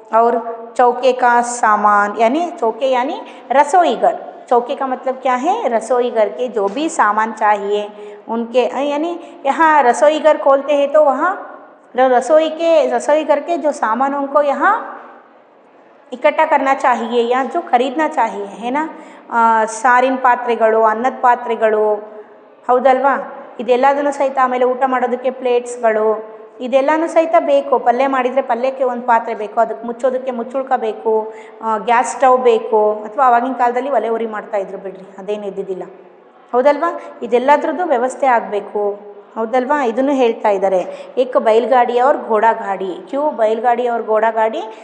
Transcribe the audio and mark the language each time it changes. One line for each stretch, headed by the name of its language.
Hindi: और चौके का सामान यानी चौके यानी रसोई घर, चौके का मतलब क्या है? रसोई घर के जो भी सामान चाहिए उनके, यानी यहाँ रसोई घर खोलते हैं तो वहाँ रसोई घर के जो सामानों को यहाँ इकट्ठा करना चाहिए या जो खरीदना चाहिए है ना.
Kannada: ಸಾರಿನ ಪಾತ್ರೆಗಳು, ಅನ್ನದ ಪಾತ್ರೆಗಳು, ಹೌದಲ್ವಾ? ಇದೆಲ್ಲದನ್ನು ಸಹಿತ, ಆಮೇಲೆ ಊಟ ಮಾಡೋದಕ್ಕೆ ಪ್ಲೇಟ್ಸ್ಗಳು, ಇದೆಲ್ಲನೂ ಸಹಿತ ಬೇಕು. ಪಲ್ಯ ಮಾಡಿದರೆ ಪಲ್ಯಕ್ಕೆ ಒಂದು ಪಾತ್ರೆ ಬೇಕು, ಅದಕ್ಕೆ ಮುಚ್ಚೋದಕ್ಕೆ ಮುಚ್ಚುಳ್ಕ ಬೇಕು, ಗ್ಯಾಸ್ ಸ್ಟವ್ ಬೇಕು. ಅಥವಾ ಆವಾಗಿನ ಕಾಲದಲ್ಲಿ ಒಲೆ ಉರಿ ಮಾಡ್ತಾಯಿದ್ರು ಬಿಡ್ರಿ, ಅದೇನು ಇದ್ದಿದ್ದಿಲ್ಲ, ಹೌದಲ್ವಾ? ಇದೆಲ್ಲದ್ರದ್ದು ವ್ಯವಸ್ಥೆ ಆಗಬೇಕು, ಹೌದಲ್ವಾ? ಇದನ್ನು ಹೇಳ್ತಾ ಇದ್ದಾರೆ.
Hindi: एक बैलगाड़ी और घोड़ा गाड़ी, क्यों बैलगाड़ी और घोड़ा गाड़ी?